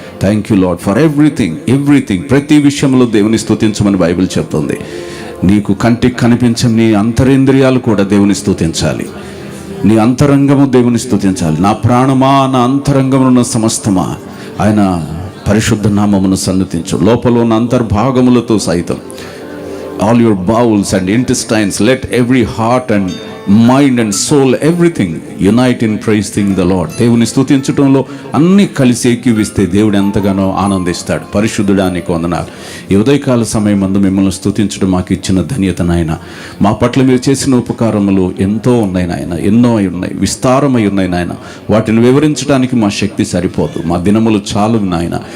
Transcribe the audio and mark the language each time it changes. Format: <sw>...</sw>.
<en>Thank you Lord for everything.</en> <te>ప్రతి విషయంలో దేవుని స్తుతించమని బైబిల్ చెప్తుంది. నీకు కంటికి కనిపించని నీ అంతరేంద్రియాలు కూడా దేవుని స్తుతించాలి. నీ అంతరంగము దేవుని స్తుతించాలి. నా ప్రాణమా, నా అంతరంగమున్న సమస్తమా ఆయన పరిశుద్ధ నామమును సన్నతించు. లోపల ఉన్న అంతర్భాగములతో సైతం,</te> <en>all your bowels and intestines, let every heart and mind and soul, everything unite in praising the Lord.</en> <te>దేవుని స్తుతించడంలో అన్నీ కలిసి ఏకీవిస్తే దేవుడు ఎంతగానో ఆనందిస్తాడు. పరిశుద్ధుడానికి వందనాలు. ఈ ఉదయకాల సమయం మందు మిమ్మల్ని స్తుతించడం మాకు ఇచ్చిన ధన్యత నాయన. మా పట్ల మీరు చేసిన ఉపకారములు ఎంతో ఉన్నాయి నాయన, ఎన్నో ఉన్నాయి, విస్తారమై ఉన్నాయి నాయన. వాటిని వివరించడానికి మా శక్తి సరిపోదు. మా దినములు చాలు నాయన.</te>